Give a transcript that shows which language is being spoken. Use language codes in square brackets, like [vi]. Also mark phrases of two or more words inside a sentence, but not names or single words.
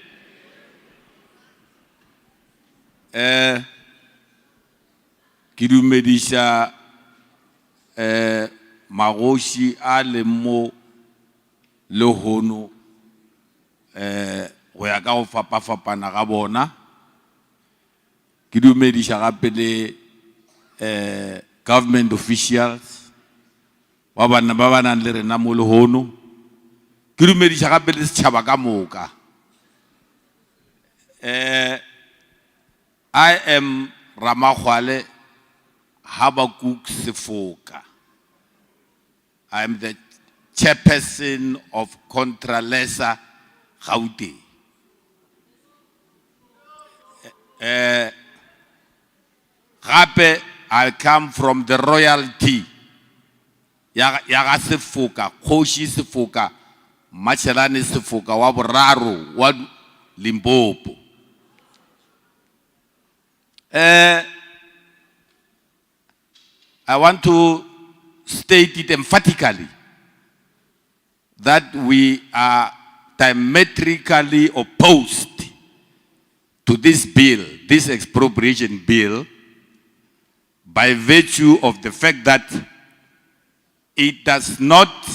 [nso] Ke dumedisha magoši a le mo lehono go ya ka go fapafapana ga bona. Ke dumedisha gape le [en] government officials [nso] ba ba nang le rena mo lehono. Ke dumedisha gape le setšhaba ka moka. [en] I am Ramakgwale Habakuk Sefoka. I am the chairperson of Contralesa Gauteng. Gape, I come from the royalty. [nso] Yaga Sefoka, Koshi Sefoka, Machelane Sefoka, wa boraro, wa Limpopo. [en] I want to state it emphatically that we are diametrically opposed to this bill, this expropriation bill, by virtue of the fact that it does not